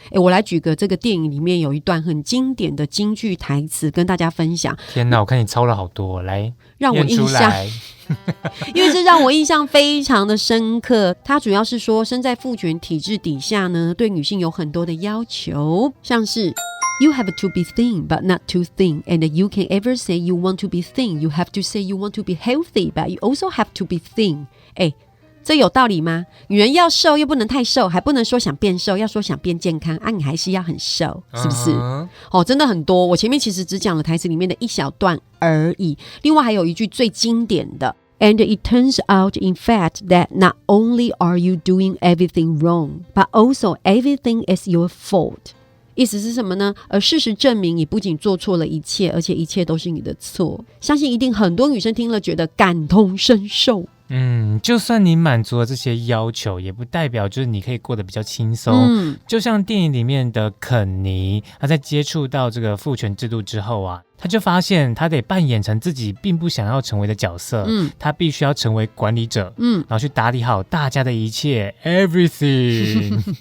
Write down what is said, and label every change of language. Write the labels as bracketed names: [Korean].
[Chinese] 我来举个这个电影里面有一段很经典的京剧台词跟大家分享。天哪，我看你抄了好多，来让我印象因为这让我印象非常的深刻。它主要是说身在父权体制底下呢，对女性有很多的要求，像是 [English] You have to be thin, but not too thin. And you can ever say you want to be thin. You have to say you want to be healthy, but you also have to be thin. [Chinese] 这有道理吗？女人要瘦又不能太瘦，还不能说想变瘦，要说想变健康啊，你还是要很瘦，是不是？真的很多。我前面其实只讲了台词里面的一小段而已。另外还有一句最经典的 [English] And it turns out, in fact, that not only are you doing everything wrong, but also everything is your fault. [Chinese] 意思是什么呢？而事实证明，你不仅做错了一切，而且一切都是你的错。相信一定很多女生听了觉得感同身受。就算你满足了这些要求，也不代表就是你可以过得比较轻松。就像电影里面的肯尼，他在接触到这个父权制度之后啊，他就发现他得扮演成自己并不想要成为的角色，他必须要成为管理者，然后去打理好大家的一切 everything